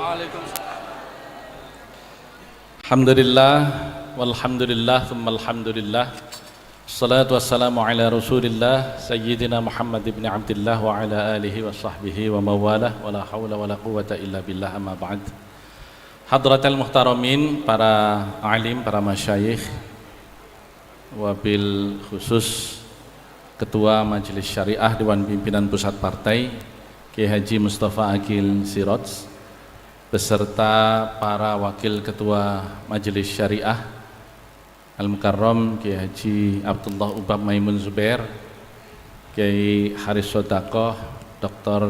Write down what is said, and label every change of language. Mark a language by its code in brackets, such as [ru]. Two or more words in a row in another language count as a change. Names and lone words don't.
[ar] الحمد لله والحمد لله ثم الحمد لله. الصلاة والسلام على رسول الله سيدنا محمد بن عبد الله وعلى آله وصحبه وموالاه. ولا حول ولا قوة إلا بالله أما بعد. حضرة المحترمين, [id] para alim, para masyayikh, wabil khusus Ketua Majelis Syariah Dewan Pimpinan Pusat Partai Kiai Haji Mustafa Aqil Siraj, beserta para wakil Ketua Majelis Syariah Al-Mukarram Kiai Haji Abdullah Ubab Maimun Zubair, Kiai Haris Sodaqoh, Dr.